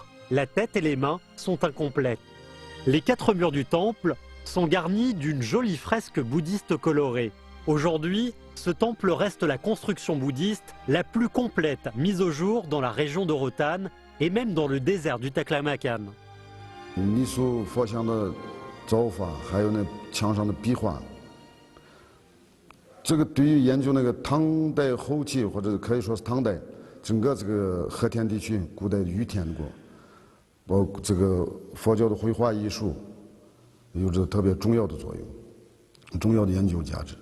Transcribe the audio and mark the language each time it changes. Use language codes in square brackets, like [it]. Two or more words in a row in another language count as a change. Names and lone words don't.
[fr] La tête et les mains sont incomplètes. Les 4 murs du temple sont garnis d'une jolie fresque bouddhiste colorée. Aujourd'hui, ce temple reste la construction bouddhiste la plus complète mise au jour dans la région de Rotanne et même dans le désert du Taklamakan. [zh] 泥塑佛像的造法，还有那墙上的壁画，这个对于研究那个唐代后期或者可以说是唐代整个这个和田地区古代玉田国。包括这个佛教的绘画艺术，有着特别重要的作用，重要的研究价值。